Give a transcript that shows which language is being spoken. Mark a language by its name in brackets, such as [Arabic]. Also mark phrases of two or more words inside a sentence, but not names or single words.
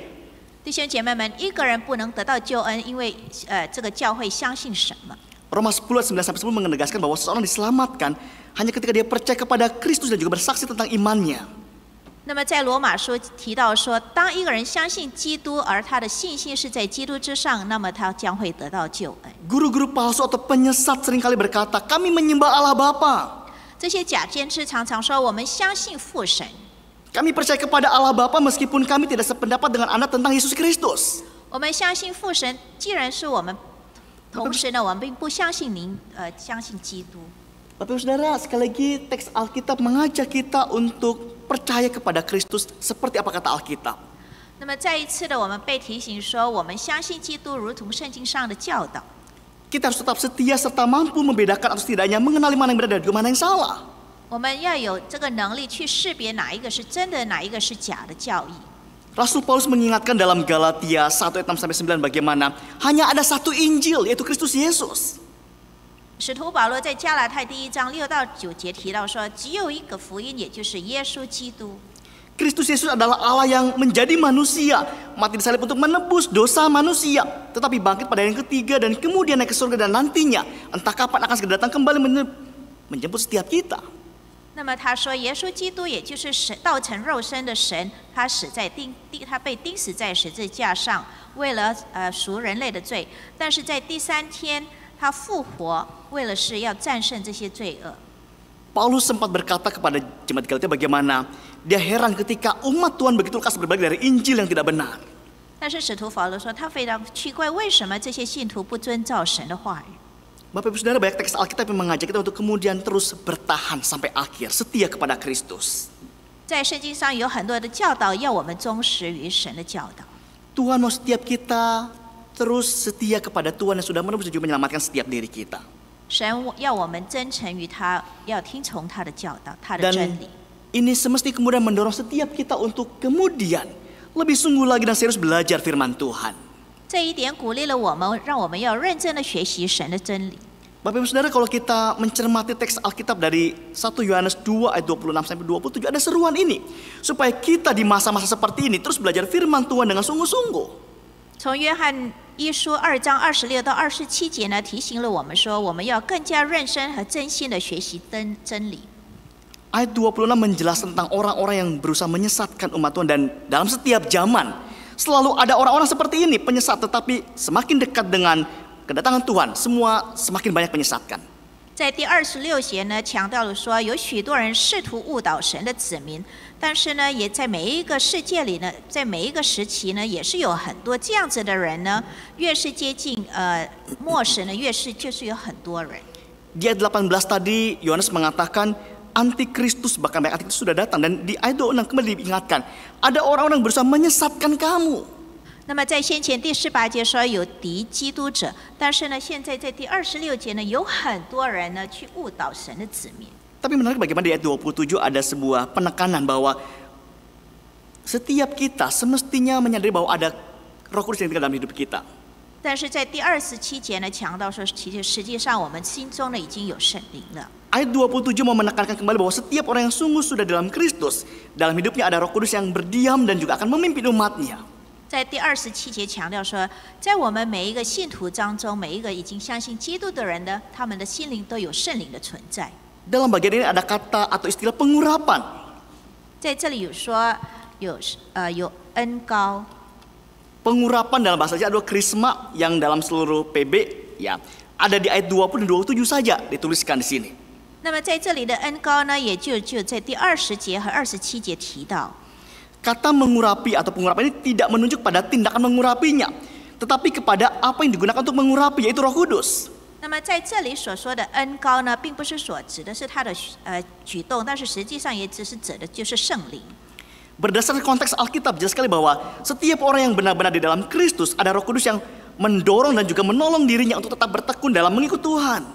[Chinese] 弟兄姐妹们，一个人不能得到救恩，因为这个教会相信什么。 [Indonesian] Roma 10 ayat 9-10 menegaskan bahwa seseorang diselamatkan hanya ketika dia percaya kepada Kristus dan juga bersaksi tentang imannya. [Chinese] 那么在罗马书提到说，当一个人相信基督，而他的信心是在基督之上，那么他将会得到救恩。 [Indonesian] Guru-guru palsu atau penyesat seringkali berkata, "Kami menyembah Allah Bapa." [Chinese] 这些假先知常常说，我们相信父神， [Indonesian] Kami percaya kepada Allah Bapa meskipun kami tidak sependapat dengan Anda tentang Yesus Kristus. [Chinese] 我们相信父神。既然是我们，同时呢，我们并不相信您，相信基督。 [Indonesian] Bapak Ibu Saudara, sekali lagi teks Alkitab mengajak kita untuk percaya kepada Kristus seperti apa kata Alkitab. [Chinese] 那么再一次的，我们被提醒说，我们相信基督，如同圣经上的教导。 [Indonesian] Kita harus tetap setia serta mampu membedakan atau setidaknya mengenali mana yang benar dan juga mana yang salah. [Chinese] 我们要有这个能力去识别哪一个是真的，哪一个是假的教义。 [Indonesian] Rasul Paulus mengingatkan dalam Galatia 1 ayat 6-9 bagaimana hanya ada satu Injil, yaitu Kristus Yesus. [Chinese] 使徒保罗在加拉太第1章6到9节提到说，只有一个福音，也就是耶稣基督。 [Indonesian] Kristus Yesus adalah Allah yang menjadi manusia, mati disalib untuk menebus dosa manusia, tetapi bangkit pada hari yang ketiga dan kemudian naik ke surga dan nantinya entah kapan akan segera datang kembali menjemput setiap kita. [Chinese] 那么他说，耶稣基督也就是神道成肉身的神，他被钉死在十字架上，为了赎人类的罪。但是在第3天，他复活，为了是要战胜这些罪恶。 [Indonesian] Paulus sempat berkata kepada jemaat Galatia bagaimana dia heran ketika umat Tuhan begitu lekas berbalik dari Injil yang tidak benar. [Chinese] 但是使徒保罗说，他非常奇怪，为什么这些信徒不遵照神的话语？ [Indonesian] Bapak Ibu Saudara, banyak teks Alkitab yang mengajak kita untuk kemudian terus bertahan sampai akhir, setia kepada Kristus. [Chinese] 在圣经上有很多的教导，要我们忠实于神的教导。 [Indonesian] Tuhan mau setiap kita terus setia kepada Tuhan yang sudah menebus dan juga menyelamatkan setiap diri kita. [Chinese] 神要我们真诚于他，要听从他的教导，他的真 [Indonesian] Dan [Chinese] 理。 [Indonesian] ini semesti kemudian mendorong setiap kita untuk kemudian lebih sungguh lagi dan serius belajar firman Tuhan. [Chinese] 这一点鼓励了我们，让我们要认真的学习神的真理。 [Indonesian] Bapak Ibu Saudara, kalau kita mencermati teks Alkitab dari 1 Yohanes 2 ayat 26 sampai 27, ada seruan ini supaya kita di masa-masa seperti ini terus belajar firman Tuhan dengan sungguh-sungguh. [Chinese] 从约翰一书2章26到27节呢，提醒了我们说，我们要更加认真和真心的学习真理。 [Indonesian] Ayat 26 menjelaskan tentang orang-orang yang berusaha menyesatkan umat Tuhan, dan dalam setiap zaman selalu ada orang-orang seperti ini, penyesat, tetapi semakin dekat dengan kedatangan Tuhan, semua semakin banyak menyesatkan. [Chinese] 在第26节呢，强调了说，有许多人试图误导神的子民，但是呢，也在每一个世界里呢，在每一个时期呢，也是有很多这样子的人呢。越是接近末世呢，越是就是有很多人。 [Indonesian] Di ayat 18 tadi Yohanes mengatakan antikristus, bahkan banyak antikristus sudah datang, dan di ayat 26 kembali diingatkan ada orang-orang yang berusaha menyesatkan kamu. [Chinese] 那么在先前第18节说有敌基督者，但是呢，现在在第26节呢，有很多人呢去误导神的子民。 [Indonesian] Tapi menarik bagaimana di ayat 27 ada sebuah penekanan bahwa setiap kita semestinya menyadari bahwa ada Roh Kudus yang tinggal dalam hidup kita. [Chinese] 但是在第27节呢，强调说，实际上我们心中呢已经有圣灵了。 [Indonesian] Ayat 27 mau menekankan kembali bahwa setiap orang yang sungguh sudah dalam Kristus, dalam hidupnya ada Roh Kudus yang berdiam dan juga akan memimpin umatnya. [Chinese] 在第27节强调说，在我们每一个信徒当中，每一个已经相信基督的人呢，他们的心灵都有圣灵的存在。 [Indonesian] Dalam bagian ini ada kata atau istilah pengurapan. [Chinese] 在这里有说有恩膏， [Indonesian] Pengurapan dalam bahasa Jawa adalah krisma yang dalam seluruh PB ya ada di ayat 20 dan 27 saja dituliskan di sini. [Chinese] 那么在这里的恩膏呢，也就在第20节和27节提到。 [Indonesian] Kata mengurapi atau pengurapan ini tidak menunjuk pada tindakan mengurapinya, tetapi kepada apa yang digunakan untuk mengurapi, yaitu Roh Kudus. [Chinese] 那么在这里所说的恩膏呢，并不是所指的是他的举动，但是实际上也只是指的就是圣灵。 [Indonesian] Berdasarkan konteks Alkitab jelas sekali bahwa setiap orang yang benar-benar di dalam Kristus ada Roh Kudus yang mendorong dan juga menolong dirinya untuk tetap bertekun dalam mengikut Tuhan.